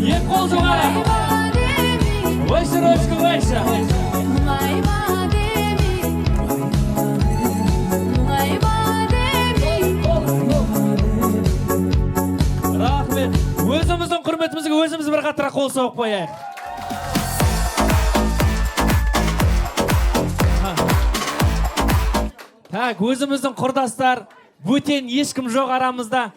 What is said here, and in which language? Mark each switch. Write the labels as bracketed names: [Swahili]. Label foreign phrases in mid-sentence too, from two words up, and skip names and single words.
[Kazakh] қол жоғары. [Russian] Выше ручку, выше. [Kazakh] Рахмет. Өзіміздің құрметімізге өзіміз бір қатырақ қол соғып қояйық. Так, өзіміздің құрдастар, бөтен ешкім жоқ арамызда.